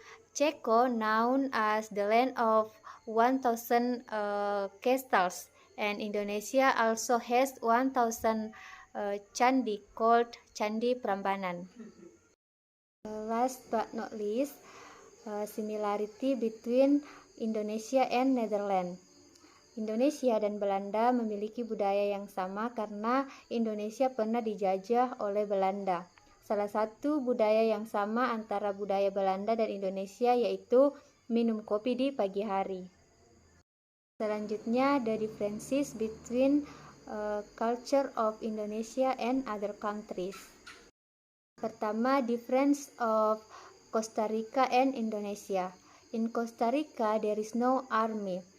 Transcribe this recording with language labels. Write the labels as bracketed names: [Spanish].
[English] Ceko, known as the land of 1,000 castles, and Indonesia also has 1,000 candi called Candi Prambanan. Last but not least, similarity between Indonesia and Netherlands. [Indonesian] Indonesia dan Belanda memiliki budaya yang sama karena Indonesia pernah dijajah oleh Belanda. Salah satu budaya yang sama antara budaya Belanda dan Indonesia yaitu minum kopi di pagi hari. Selanjutnya, [English] the differences between culture of Indonesia and other countries. [Indonesian] Pertama, [English] difference of Costa Rica and Indonesia. In Costa Rica, there is no army.